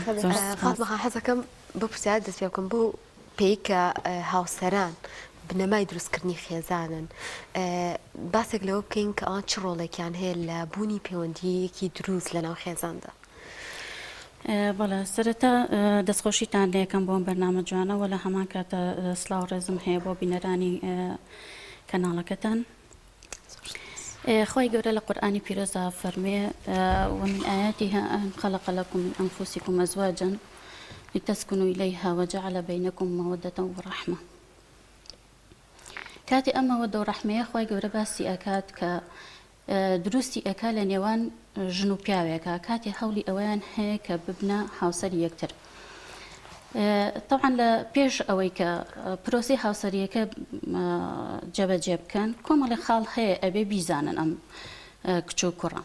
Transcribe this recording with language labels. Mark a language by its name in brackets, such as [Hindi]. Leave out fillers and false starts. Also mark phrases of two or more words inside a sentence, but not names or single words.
[Central Kurdish] فاتمە حەزەکەم بۆ پرسیار دەست پێ بکەم بۆ پێی کە هاوسەران بنەمای دروستکردنی خێزانن باسێک لەوە بکەین کە ئەوان چ ڕۆڵێکیان هەیە لە بوونی پەیوەندیەکی دروست لەناو خێزاندا. بەڵێ سەرەتا دەستخۆشیتان لێ یەکەم بۆم بەرنامە جوانەوە لە هەمان کاتە سلااو ڕێزم هەیە بۆ بینەرانی کەناڵەکەتان. خۆی گەورە لە قورئانی پیرۆزدا فەرمێ [Arabic] ومن آياتها أن خلق لكم من أنفسكم أزواجا لتسكنوا إليها وجعل بينكم مودة ورحمة. [Central Kurdish] کاتی ئەم مەوەدە و ڕەحمەیە خۆی گەورە باسی ئەکات کە دروستی ئەکا لە نێوان ژن و پیاوێکە کاتی هەولی ئەویان هەیە کە ببنە هاوسەری یەکتر. طبعا لە پێش ئەوەی کە پرۆسی هاوسەریەکە جەبەجێ بکەن کۆمەڵی خاڵ هەیە ئەبێ بیزانن ئەم کچ و کوڕە.